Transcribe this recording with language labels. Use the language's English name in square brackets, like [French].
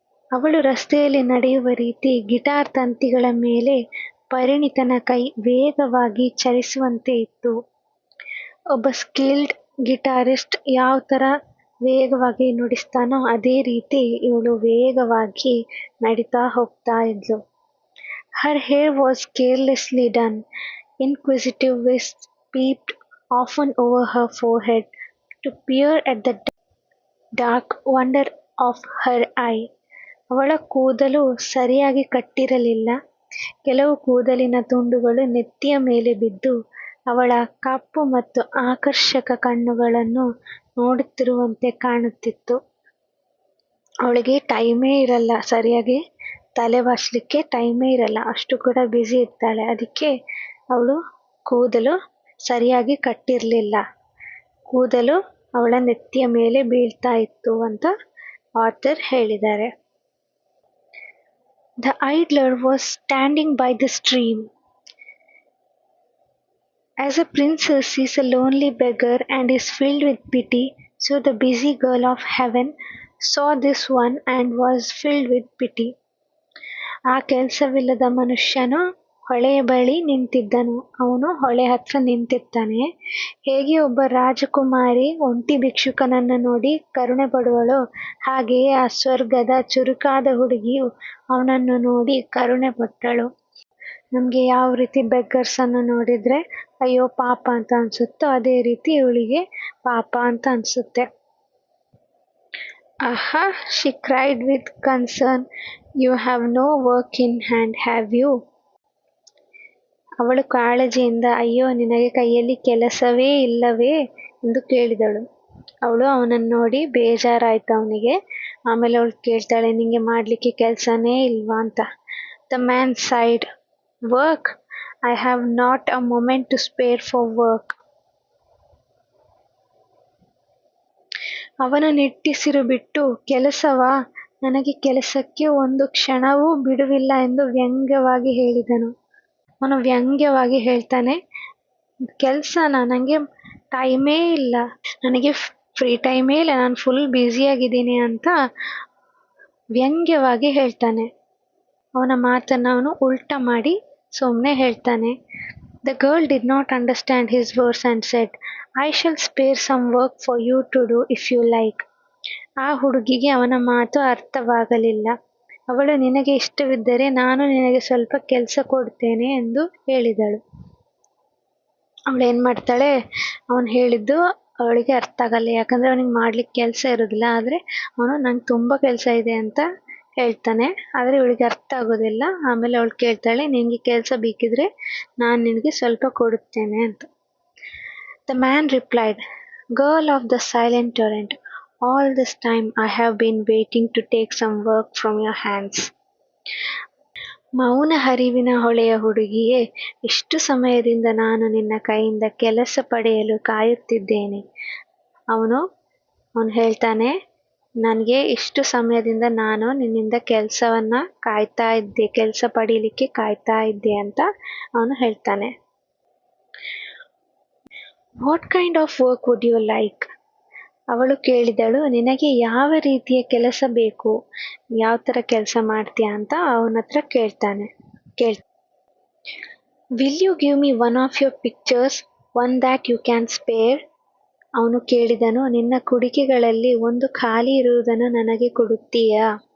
[Kannada] ಅವಳು ರಸ್ತೆಯಲ್ಲಿ ನಡೆಯುವ ರೀತಿ ಗಿಟಾರ್ ತಂತಿಗಳ ಮೇಲೆ ಪರಿಣಿತನ ಕೈ ವೇಗವಾಗಿ ಚಲಿಸುವಂತೆ ಇತ್ತು. ಒಬ್ಬ ಸ್ಕಿಲ್ಡ್ ಗಿಟಾರಿಸ್ಟ್ ಯಾವ ಥರ ವೇಗವಾಗಿ ನುಡಿಸ್ತಾನೋ ಅದೇ ರೀತಿ ಇವಳು ವೇಗವಾಗಿ ನಡೀತಾ ಹೋಗ್ತಾ ಇದ್ಲು. [English] Her hair was carelessly done. Inquisitive wisps peeped often over her forehead to peer at the dark wonder of her eye. [Kannada] ಅವಳ ಕೂದಲು ಸರಿಯಾಗಿ ಕಟ್ಟಿರಲಿಲ್ಲ. ಕೆಲವು ಕೂದಲಿನ ತುಂಡುಗಳು ನೆತ್ತಿಯ ಮೇಲೆ ಬಿದ್ದು ಅವಳ ಕಪ್ಪು ಮತ್ತು ಆಕರ್ಷಕ ಕಣ್ಣುಗಳನ್ನು ನೋಡುತ್ತಿರುವಂತೆ ಕಾಣುತ್ತಿತ್ತು. ಅವಳಿಗೆ ಟೈಮೇ ಇರಲ್ಲ, ಸರಿಯಾಗಿ ತಲೆ ಬಾಚಲಿಕ್ಕೆ ಟೈಮೇ ಇರಲ್ಲ, ಅಷ್ಟು ಕೂಡ ಬ್ಯುಸಿ ಇರ್ತಾಳೆ. ಅದಕ್ಕೆ ಅವಳು ಕೂದಲು ಸರಿಯಾಗಿ ಕಟ್ಟಿರಲಿಲ್ಲ, ಕೂದಲು ಅವಳ ನೆತ್ತಿಯ ಮೇಲೆ ಬೀಳ್ತಾ ಇತ್ತು ಅಂತ ಆಥರ್ ಹೇಳಿದ್ದಾರೆ. [English] The idler was standing by the stream. As a princess sees a lonely beggar and is filled with pity, so the busy girl of heaven saw this one and was filled with pity. [Kannada] ಆ ಕೆಲಸವಿಲ್ಲದ ಮನುಷ್ಯನು ಹೊಳೆಯ ಬಳಿ ನಿಂತಿದ್ದನು. ಅವನು ಹೊಳೆ ಹತ್ರ ನಿಂತಿರ್ತಾನೆ. ಹೇಗೆ ಒಬ್ಬ ರಾಜಕುಮಾರಿ ಒಂಟಿ ಭಿಕ್ಷುಕನನ್ನು ನೋಡಿ ಕರುಣೆ ಪಡುವಳು, ಹಾಗೆಯೇ ಆ ಸ್ವರ್ಗದ ಚುರುಕಾದ ಹುಡುಗಿಯು ಅವನನ್ನು ನೋಡಿ ಕರುಣೆ ಪಟ್ಟಳು. ನಮಗೆ ಯಾವ ರೀತಿ ಬೆಗ್ಗರ್ಸನ್ನು ನೋಡಿದರೆ ಅಯ್ಯೋ ಪಾಪ ಅಂತ ಅನಿಸುತ್ತೋ ಅದೇ ರೀತಿ ಇವಳಿಗೆ ಪಾಪ ಅಂತ ಅನಿಸುತ್ತೆ. [English] ಆಹಾ, she cried with concern, you have no work in hand, have you? [Kannada] ಅವಳು ಕಾಳಜಿಯಿಂದ ಅಯ್ಯೋ ನಿನಗೆ ಕೈಯಲ್ಲಿ ಕೆಲಸವೇ ಇಲ್ಲವೇ ಎಂದು ಕೇಳಿದಳು. ಅವಳು ಅವನನ್ನು ನೋಡಿ ಬೇಜಾರಾಯ್ತು ಅವನಿಗೆ. ಆಮೇಲೆ ಅವಳು ಕೇಳ್ತಾಳೆ, ನಿಂಗೆ ಮಾಡಲಿಕ್ಕೆ ಕೆಲಸನೇ ಇಲ್ವಾ ಅಂತ. [English] The man sighed, work? I have not a moment to spare for work. [Kannada] ಅವನ ನಿಟ್ಟುಸಿರು ಬಿಟ್ಟು, ಕೆಲಸವಾ? ನನಗೆ ಕೆಲಸಕ್ಕೆ ಒಂದು ಕ್ಷಣವೂ ಬಿಡುವಿಲ್ಲ ಎಂದು ವ್ಯಂಗ್ಯವಾಗಿ ಹೇಳಿದನು. ಅವನು ವ್ಯಂಗ್ಯವಾಗಿ ಹೇಳ್ತಾನೆ, ಕೆಲಸನ? ನನಗೆ ಟೈಮೇ ಇಲ್ಲ, ನನಗೆ ಫ್ರೀ ಟೈಮೇ ಇಲ್ಲ, ನಾನು ಫುಲ್ ಬ್ಯುಸಿಯಾಗಿದ್ದೀನಿ ಅಂತ ವ್ಯಂಗ್ಯವಾಗಿ ಹೇಳ್ತಾನೆ. ಅವನ ಮಾತನ್ನು ಅವನು ಉಲ್ಟಾ ಮಾಡಿ ಸುಮ್ಮನೆ ಹೇಳ್ತಾನೆ. [English] The girl did not understand his words and said, I shall spare some work for you to do if you like. [Kannada] ಆ ಹುಡುಗಿಗೆ ಅವನ ಮಾತು ಅರ್ಥವಾಗಲಿಲ್ಲ. ಅವಳು, ನಿನಗೆ ಇಷ್ಟವಿದ್ದರೆ ನಾನು ನಿನಗೆ ಸ್ವಲ್ಪ ಕೆಲಸ ಕೊಡ್ತೇನೆ ಎಂದು ಹೇಳಿದಳು. ಅವಳು ಏನು ಮಾಡ್ತಾಳೆ, ಅವನು ಹೇಳಿದ್ದು ಅವಳಿಗೆ ಅರ್ಥ ಆಗಲ್ಲ, ಯಾಕಂದರೆ ಅವನಿಗೆ ಮಾಡ್ಲಿಕ್ಕೆ ಕೆಲಸ ಇರೋದಿಲ್ಲ. ಆದರೆ ಅವನು ನಂಗೆ ತುಂಬ ಕೆಲಸ ಇದೆ ಅಂತ ಹೇಳ್ತಾನೆ, ಆದರೆ ಇವಳಿಗೆ ಅರ್ಥ ಆಗೋದಿಲ್ಲ. ಆಮೇಲೆ ಅವಳು ಕೇಳ್ತಾಳೆ, ನಿನಗೆ ಕೆಲಸ ಬೇಕಿದ್ರೆ ನಾನು ನಿನಗೆ ಸ್ವಲ್ಪ ಕೊಡುತ್ತೇನೆ ಅಂತ. [English] The man replied, Girl of the silent torrent, all this time I have been waiting to take some work from your hands. [Kannada] ಮೌನ ಹರಿವಿನ ಹೊಳೆಯ ಹುಡುಗಿಯೇ, ಇಷ್ಟು ಸಮಯದಿಂದ ನಾನು ನಿನ್ನ ಕೈಯಿಂದ ಕೆಲಸ ಪಡೆಯಲು ಕಾಯುತ್ತಿದ್ದೇನೆ. ಅವನು ಹೇಳ್ತಾನೆ, ನನಗೆ ಇಷ್ಟು ಸಮಯದಿಂದ ನಾನು ನಿನ್ನಿಂದ ಕೆಲಸವನ್ನು ಕಾಯ್ತಾ ಇದ್ದೆ, ಕೆಲಸ ಪಡೀಲಿಕ್ಕೆ ಕಾಯ್ತಾ ಇದ್ದೆ ಅಂತ ಅವನು ಹೇಳ್ತಾನೆ. [English] What kind of work would you like? [Kannada] ಅವಳು ಕೇಳಿದಳು, ನಿನಗೆ ಯಾವ ರೀತಿಯ ಕೆಲಸ ಬೇಕು, ಯಾವ ಥರ ಕೆಲಸ ಮಾಡ್ತೀಯ ಅಂತ ಅವನ ಹತ್ರ ಕೇಳ್ [English] Will you give me one of your pictures, one that you can spare. [Kannada] ಅವನು ಕೇಳಿದನು, ನಿನ್ನ ಕುಡಿಕೆಗಳಲ್ಲಿ ಒಂದು ಖಾಲಿ ಇರುವುದನ್ನು ನನಗೆ ಕೊಡುತ್ತೀಯಾ.